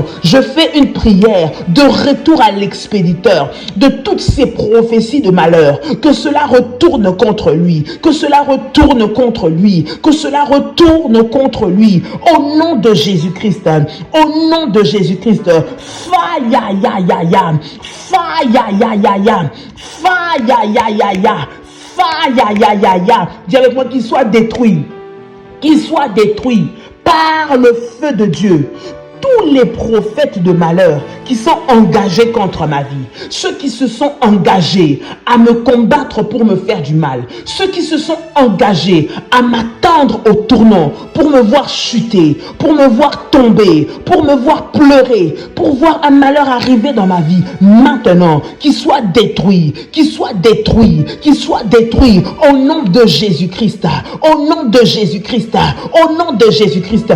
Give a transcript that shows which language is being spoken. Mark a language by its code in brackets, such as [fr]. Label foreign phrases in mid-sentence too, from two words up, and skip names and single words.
[fr] Je fais une prière de retour à l'expéditeur de toutes ces prophéties de malheur, que cela retourne contre lui, que cela retourne contre lui, que cela retourne contre lui, au nom de Jésus-Christ, au nom de Jésus-Christ. Faya ya ya ya. Faya ya ya ya, faya ya ya ya, faya ya ya ya. Dis avec moi, qu'il soit détruit par le feu de Dieu. Tous les prophètes de malheur qui sont engagés contre ma vie, ceux qui se sont engagés à me combattre pour me faire du mal, ceux qui se sont engagés à m'attendre au tournant pour me voir chuter, pour me voir tomber, pour me voir pleurer, pour voir un malheur arriver dans ma vie, maintenant, qu'il soit détruit, qu'il soit détruit, qu'il soit détruit au nom de Jésus-Christ, au nom de Jésus-Christ, au nom de Jésus-Christ.